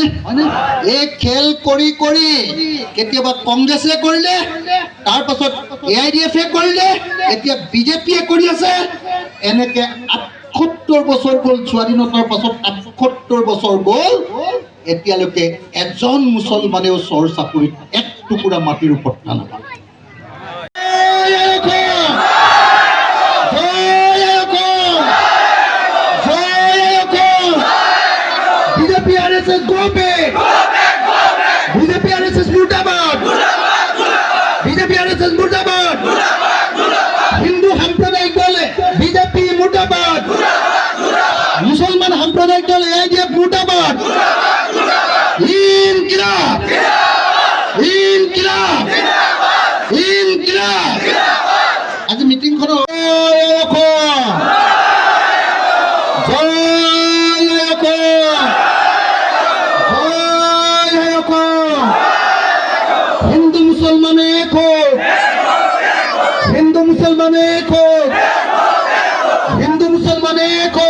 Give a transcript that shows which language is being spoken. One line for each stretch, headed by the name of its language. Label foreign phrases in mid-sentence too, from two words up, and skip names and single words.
Assamese: এই খেল কৰি কৰি কেতিয়াবা কংগ্ৰেছে কৰিলে, তাৰ পাছত AIDF-এ কৰিলে, এতিয়া বিজেপিয়ে কৰি আছে। এনেকে ৭৮ বছৰ গ'ল, স্বাধীনতাৰ পাছত ৭৮ বছৰ গ'ল, এতিয়ালৈকে এজন মুছলমানেও চৰ চাপৰিত এক টুকুৰা মাটিৰ ওপৰত নালাগে।
English: BJP RSS go back!
Hindi: BJP RSS murdabad! BJP RSS murdabad!
Assamese: Hindu সাম্প্রদায়িক দলে BJP murdabad! মুসলমান সাম্প্রদায়িক দলে AIDF murdabad!
Hindi: ইনকিলাব! ইনকিলাব! ইনকিলাব!
Assamese: আজি মিটিংখন
Hindi: हिंदू मुसलमान एक हो, हिंदू मुसलमान एक हो, हिंदू मुसलमान एक हो।